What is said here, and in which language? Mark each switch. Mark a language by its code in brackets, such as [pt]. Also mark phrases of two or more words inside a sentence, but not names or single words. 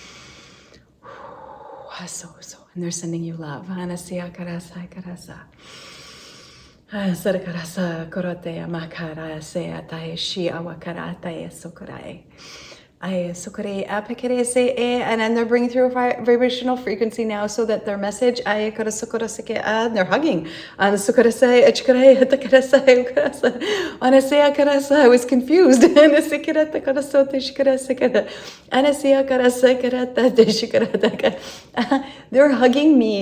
[en] So, and they're sending you love. Anasia karasa karasa. Sarakarasa korote amakara se atai shiawakarata esokorai. And then they're bringing through a vibrational frequency now so that their message, and they're hugging. I was confused. They're hugging me.